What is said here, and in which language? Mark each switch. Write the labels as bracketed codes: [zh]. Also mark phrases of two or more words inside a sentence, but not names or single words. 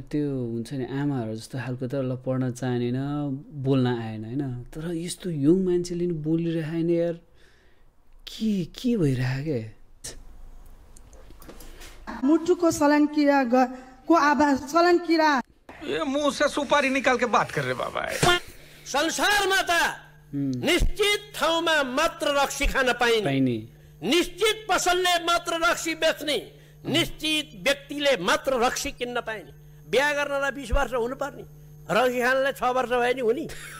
[ne] त्यो हुन्छ नि आमाहरू जस्तो खालको त ल पढ्न चाहेन, बोल्न आएन होइन, तर यस्तो यङ मान्छेले नि बोलिरहेको होइन यार। के भइरहेको मुटुको शल्यक्रिया [hi] ये मुंह से सुपारी निकाल के बात कर रहे बाबा। [ne] संसारमा त निश्चित ठाउँमा मात्र रक्सी खान पाइने, निश्चित पसलले मात्र रक्सी बेच्ने, निश्चित व्यक्तिले मात्र रक्सी किन्न पाइने। बिहा गर्नलाई 20 वर्ष हुनुपर्ने, रक्सी खानलाई 6 वर्ष भयो नि हुने